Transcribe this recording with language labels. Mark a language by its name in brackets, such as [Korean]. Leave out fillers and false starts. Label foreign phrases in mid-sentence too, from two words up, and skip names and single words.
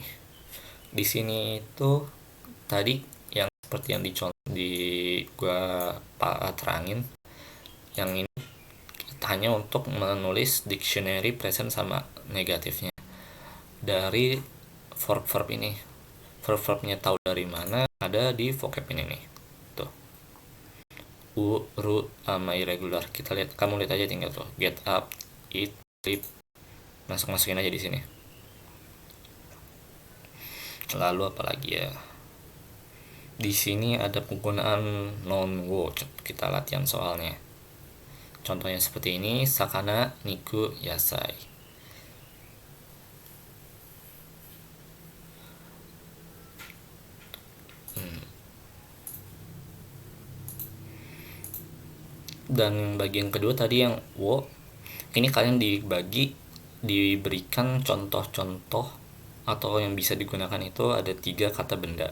[Indonesian] Di sini itu tadi yang seperti yang di gua terangin, yang ini hanya untuk menulis [English] dictionary present [Indonesian] sama negatifnya dari verb-verb ini. Verb-verbnya tahu dari mana, ada di vocab ini nih. Tuh. Ru sama irregular. Kita lihat, kamu lihat aja tinggal tuh. [English] Get up, eat, sleep. [Indonesian] Masukin aja di sini. Lalu apalagi ya? Di sini ada penggunaan noun wo. Kita latihan soalnya. Contohnya seperti ini, [Japanese] 魚、肉、野菜. [Indonesian] Dan bagian kedua tadi yang wo, ini kalian diberikan contoh-contoh atau yang bisa digunakan itu ada 3 kata benda.